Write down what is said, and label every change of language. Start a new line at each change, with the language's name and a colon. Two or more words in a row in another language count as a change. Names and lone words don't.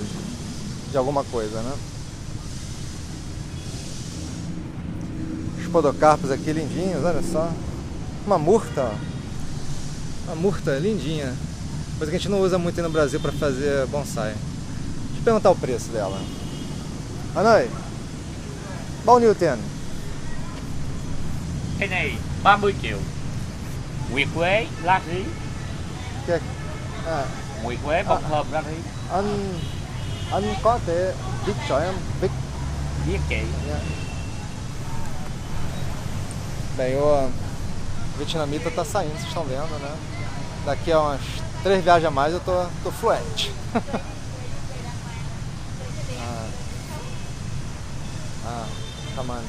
Portuguese: De alguma coisa, né? Os podocarpos aqui lindinhos, olha só. Uma murta, ó. Uma murta lindinha. Coisa que a gente não usa muito aí no Brasil para fazer bonsai. Deixa eu perguntar o preço dela.
Vietnamese: Hanoi, bao nhiêu tiền? Cái này 30 triệu. Nguyệt quế, lá rí. Nguyệt quế, bông thơm, lá rí. Anh có thể viết cho em, Viết chị.
Portuguese: Bem, o vietnamita tá saindo, vocês estão vendo, né? Daqui a umas 3 viagens a mais eu tô fluente. Calma aí.